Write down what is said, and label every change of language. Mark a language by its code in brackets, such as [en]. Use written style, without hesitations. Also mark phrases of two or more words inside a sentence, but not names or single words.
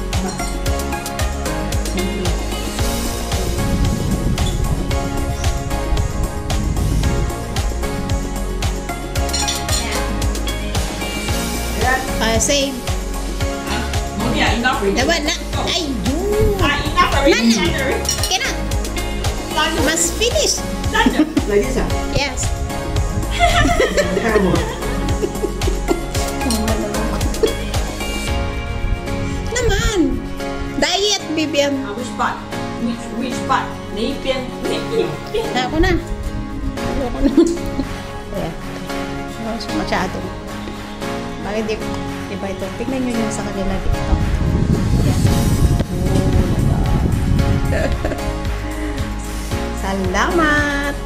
[en] Save. [tl] Dapat na. Ay, yun. [en] Kena. Must finish. Like this ah? Yes. Terrible. [tl] Naman. Diet, Bibian. [en] Which part? Which part? [zh] 哪一边？哪一边？ [tl] Ako na. Ayoko na. Ayan. Masyado. Bakit di diba ito? Tignan nyo yung sa kanila dito. Ayan. Oh, Salamat!